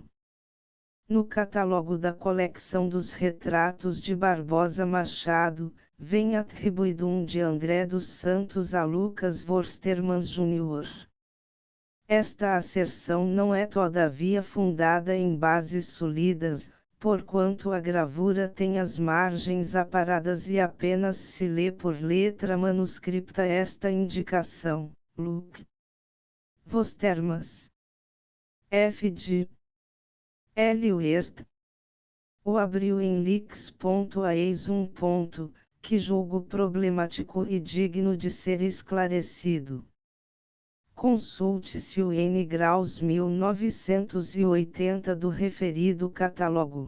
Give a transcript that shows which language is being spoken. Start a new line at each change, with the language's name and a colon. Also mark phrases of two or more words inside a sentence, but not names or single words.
Portuguese: No catálogo da coleção dos retratos de Barbosa Machado, vem atribuído um de André dos Santos a Lucas Worstermans Jr. Esta asserção não é todavia fundada em bases sólidas, porquanto a gravura tem as margens aparadas e apenas se lê por letra manuscrita esta indicação, Luc. Worstermans. F. de L. Huert. O abriu em lix.aeis um ponto, que julgo problemático e digno de ser esclarecido. Consulte-se o N. Graus 1980 do referido catálogo.